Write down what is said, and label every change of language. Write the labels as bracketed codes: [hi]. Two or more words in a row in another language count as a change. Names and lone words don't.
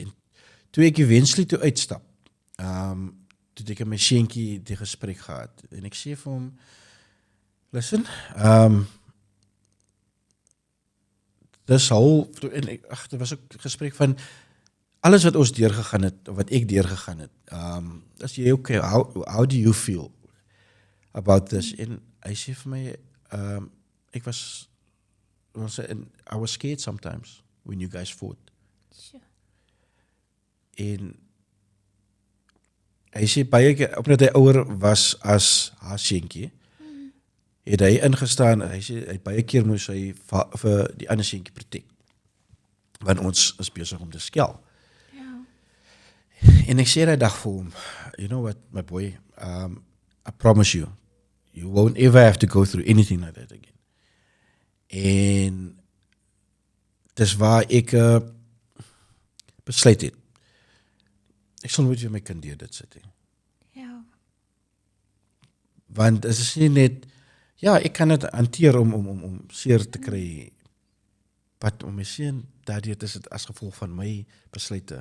[af] En toe ek eventually toe uitstap, toe het ek met my seentjie die gesprek gehad. En ek sê vir hom, listen, dis al, dit was ook 'n gesprek van alles wat ons deurgegaan het, of wat ek deurgegaan het. As jy [en] okay, how do you feel about this? [af] En hy sê vir my, ek was, [en] I was scared sometimes when you guys fought. Sure. [af] En hy sê baie keer, omdat hy ouer was as haar seentjie, het hy ingestaan, hy sê, hy baie keer moes hy vir die ander seentjie protect. Want ons is besig om te skel. Ja. En ek sê die dag vir hom, [en] you know what, my boy, I promise you, you won't ever have to go through anything like that again. [af] En dis waar ek besluit het. Ek sal nooit weer my kind deur dit sit nie. Ja. Want dit is nie net, ja, ek kan dit hanteer om seer te kry, maar om my seun daardeur is dit as gevolg van my besluite.